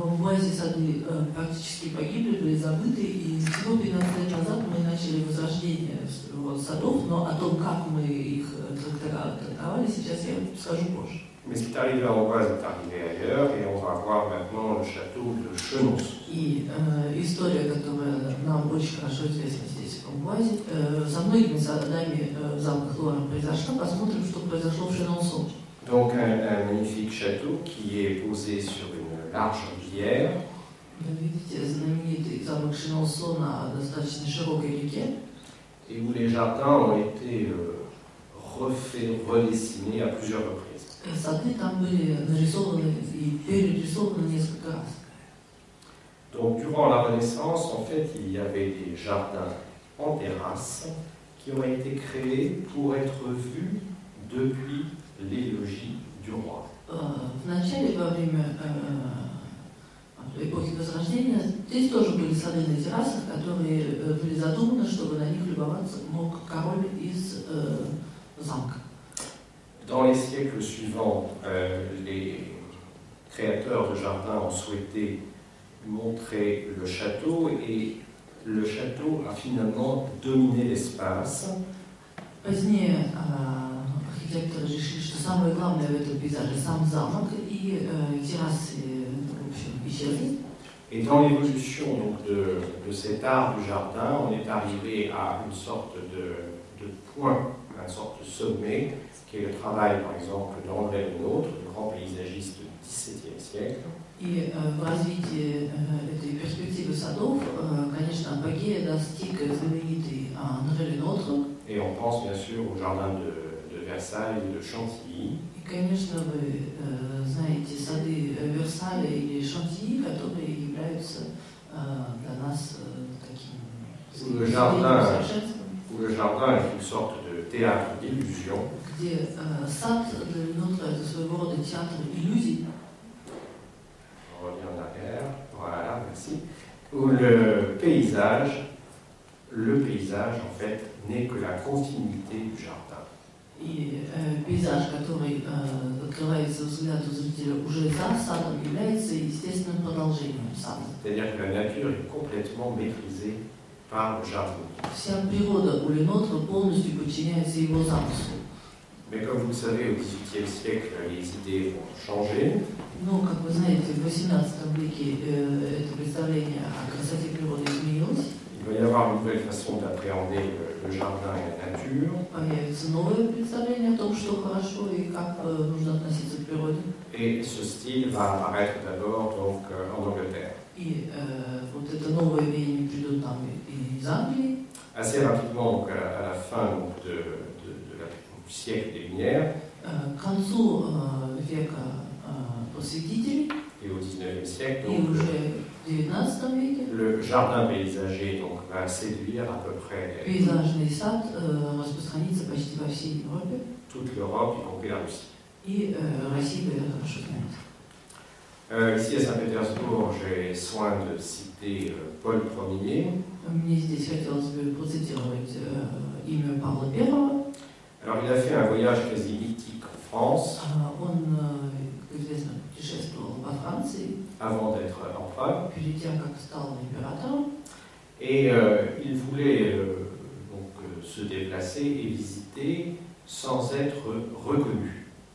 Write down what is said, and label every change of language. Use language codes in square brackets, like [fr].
[ru] В Амбуазе сады практически погибли, были забыты, и всего 15 лет назад мы начали возрождение садов, но о том, как мы их трактовали, сейчас я скажу позже. [fr] Mais ce qui est arrivé à Amboise est arrivé ailleurs, et on va voir maintenant le château de Chenonceau. [ru] И история, которая нам очень хорошо известна здесь, в Амбуазе, со многими садами в замках Луара произошла. Посмотрим, что произошло в Шенонсо. [fr] Donc un magnifique château qui est posé sur une large rivière. [ru] Вы видите знаменитый замок Шинонсо на достаточно широкой реке. [fr] Et où les jardins ont été refaits, redessinés à plusieurs reprises. [ru] Сады там были нарисованы и перерисованы несколько раз. [fr] Donc durant la Renaissance, en fait, il y avait des jardins en terrasse qui ont été créés pour être vus depuis les logis du roi. [ru] В начале, во время эпохи Возрождения, здесь тоже были сады на террасах, которые были задуманы, чтобы на них любоваться мог король из замка. [fr] Dans les siècles suivants, les créateurs de jardins ont souhaité montrer le château et le château a finalement dominé l'espace. [ru] Позднее архитекторы решили, что самое главное в этом пейзаже сам замок и террасы, в общем, исчезли. [fr] Et dans l'évolution donc, de cet art du jardin, on est arrivé à une sorte de point, une sorte de sommet, qui est le travail, par exemple, d'André Le Nôtre, le grand paysagiste du XVIIe siècle. [ru] И в развитии этой перспективы садов, конечно, апогея достиг знаменитый Андре Ле Нотр. [fr] Et on pense bien sûr au jardin de Versailles et de Chantilly. [ru] И, конечно, вы знаете сады Версаля или Шантильи, которые являются для нас таким совершенством. [fr] Où le jardin est une sorte de théâtre d'illusion. [ru] Где сад для Ле Нотра это своего рода театр иллюзий. [fr] On revient en arrière. Voilà, merci. Où le paysage, en fait, n'est que la continuité du jardin. [ru] И пейзаж, который открывается взгляду зрителя уже за садом, является естественным продолжением сада. [fr] C'est-à-dire que la nature est complètement maîtrisée par le jardin. [ru] Вся природа у Ле Нотра полностью подчиняется его замыслу. [fr] Mais comme vous le savez, au XVIIIe siècle, les idées vont changer. [ru] Но, как вы знаете, в XVIII веке это представление о красоте природы изменилось. [fr] Il va y avoir une nouvelle façon d'appréhender le jardin et la nature. [ru] Появится новое представление о том, что хорошо и как нужно относиться к природе. [fr] Et ce style va apparaître d'abord donc, en Angleterre. [ru] И вот это новое веяние придет нам из Англии. [fr] Assez rapidement, donc, à la fin donc, du siècle des Lumières. [ru] К концу века просветителей. [fr] Et au XIXe siècle, [ru] И [fr] donc, [ru] уже в XIX веке [fr] le jardin paysager donc, va séduire à peu près [ru] пейзажный сад распространится почти во всей Европе. [fr] toute l'Europe, y compris la Russie. [ru] И Россия, вы это хорошо знаете. [fr] Ici à Saint-Pétersbourg, j'ai soin de citer Paul Ier. [ru] Мне здесь хотелось бы процитировать имя Павла I. [fr] Alors il a fait un voyage quasi mythique en France. [ru] Он, как известно, путешествовал во Франции [fr] Avant d'être empereur. [ru] перед тем, как стал императором. [fr] Et il voulait donc, se déplacer et visiter sans être reconnu.